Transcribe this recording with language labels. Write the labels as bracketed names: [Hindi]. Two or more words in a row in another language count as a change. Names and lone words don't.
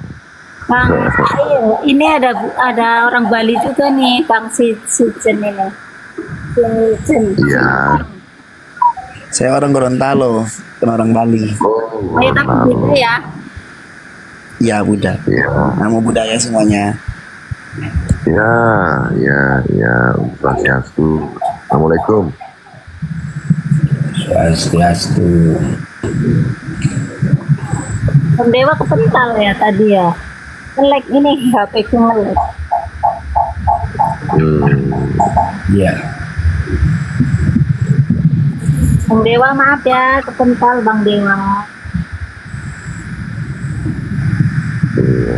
[Indonesian] Bang, ayo, ini ada orang Bali juga nih, Bang Sijen ini. Iya. Saya orang Gorontalo, bukan orang Bali. Ayo tapi gitu ya. Ya Buddha. Nama budaya semuanya. Ya. Swastiastu. Assalamualaikum. Swastiastu. Bang Dewa kepental ya tadi ya. Nge-lag ini HP ku nge-lag. Iya. Bang Dewa maaf ya, kepental Bang Dewa. Iya.